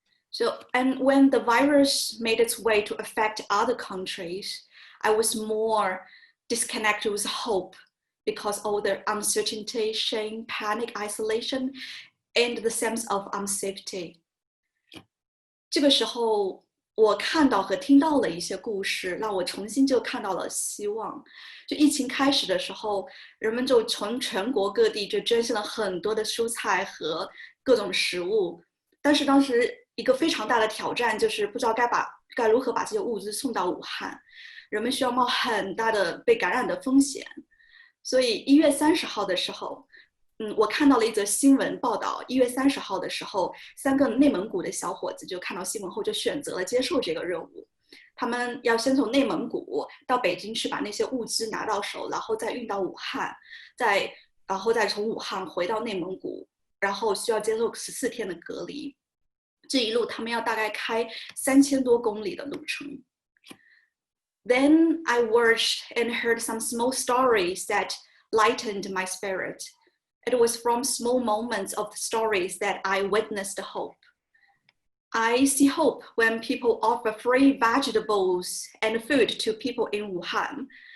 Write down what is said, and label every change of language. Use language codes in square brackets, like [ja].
[en] So, and when the virus made its way to affect other countries, I was more disconnected with hope because all the uncertainty, shame, panic, isolation, and the sense of unsafety. [zh] 这个时候，我看到和听到了一些故事，让我重新就看到了希望。就疫情开始的时候，人们就从全国各地就捐献了很多的蔬菜和各种食物，但是当时一个非常大的挑战就是不知道该如何把这些物资送到武汉，人们需要冒很大的被感染的风险。所以1月30号的时候，我看到了一则新闻报道，1月30号的时候，3个内蒙古的小伙子就看到新闻后就选择了接受这个任务。他们要先从内蒙古到北京去把那些物资拿到手，然后再运到武汉，然后再从武汉回到内蒙古，然后需要接受14天的隔离。这一路他们要大概开3000多公里的路程。 [en] Then I watched and heard some small stories that lightened my spirit. It was from small moments of the stories that I witnessed hope. I see hope when people offer free vegetables and food to people in Wuhan.